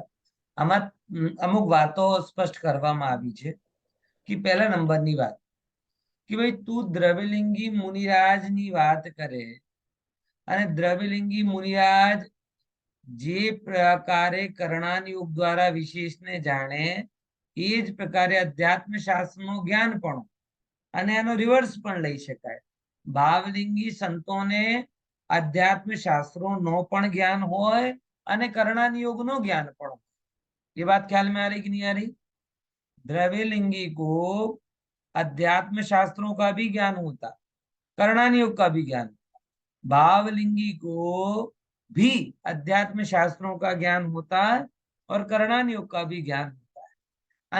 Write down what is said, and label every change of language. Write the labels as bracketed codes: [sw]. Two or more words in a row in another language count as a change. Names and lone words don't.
[gu] આમાં અમુક વાતો સ્પષ્ટ કરવામાં આવી છે કે પહેલા નંબરની વાત કે ભાઈ તું દ્રવ્યલિંગી મુનિરાજની વાત કરે અને દ્રવ્યલિંગી મુનિરાજ જે પ્રકારે કર્ણાનુયોગ દ્વારા વિશેષને જાણે એ જ પ્રકારે અધ્યાત્મ શાસ્ત્રનું જ્ઞાન પણ, અને એનો રિવર્સ પણ લઈ શકાય. ભાવલિંગી સંતોને અધ્યાત્મ શાસ્ત્રો નો પણ જ્ઞાન હોય અને કર્ણાનુયોગ નો જ્ઞાન પણ હોય. [hi] ये बात ख्याल में आ रही कि नहीं आ रही? द्रव्यलिंगी को अध्यात्म शास्त्रों का भी ज्ञान होता, कर्णानुयोग का भी ज्ञान होता। भावलिंगी को भी अध्यात्म शास्त्रों का ज्ञान होता है और कर्णानुयोग का भी ज्ञान होता है।